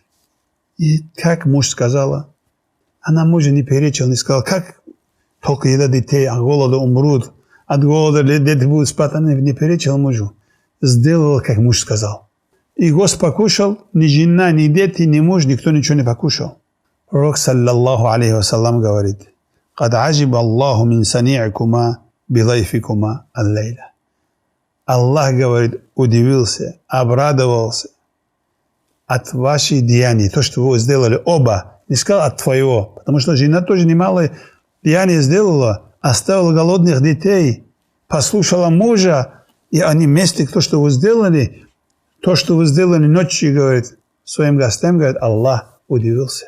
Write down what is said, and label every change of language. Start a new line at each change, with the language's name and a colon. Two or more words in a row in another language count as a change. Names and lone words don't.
Russian: И как муж сказала, она мужа не перечила, не сказала, как только еда детей от голода умрут, от голода дети будут спать, она не перечила мужу. Сделала, как муж сказал. И гость покушал, ни жена, ни дети, ни муж, никто ничего не покушал. Пророк,
Arabic: صلى الله عليه وسلم, говорит, «قد عجب الله من صنيعكما بضيفكما الليلة».
Russian: Аллах, говорит, удивился, обрадовался от ваших деяний, то, что вы сделали оба. Не сказал от твоего, потому что жена тоже немало деяний сделала, оставила голодных детей, послушала мужа, и они вместе, то, что вы сделали ночью, говорит, своим гостям, говорит, Аллах удивился.